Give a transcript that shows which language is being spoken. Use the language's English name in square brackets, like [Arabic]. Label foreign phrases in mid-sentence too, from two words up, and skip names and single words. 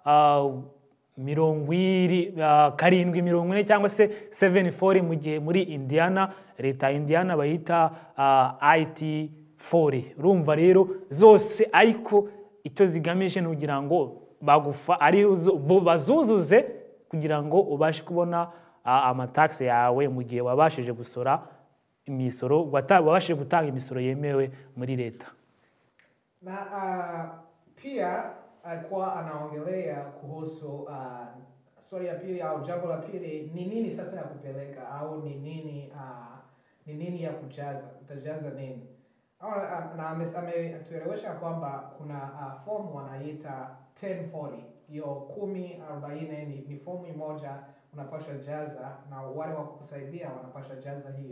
[Kinyarwanda] 740 cyangwa se 740 mu gihe muri Indiana leta ya Indiana bayita IT40 urumva rero zose ariko icyo zigamije nugira ngo bagufa ari bazuzuze kugira ngo ubashe kubona amatax yawe mu gihe wabashije gusora imisoro wabashije gutanga imisoro yemewe muri leta. [Swahili] Na pia alikuwa anaongelea kuhusu swali ya pili au jambo la pili ni nini sasa ya kupeleka au ni nini ya kujaza, utajaza nini? Na ametuelewesha kwamba kuna fomu wanaita 1040, hiyo 1040 ni fomu moja unapaswa jaza na wale wa kukusaidia wanapaswa jaza hiyo.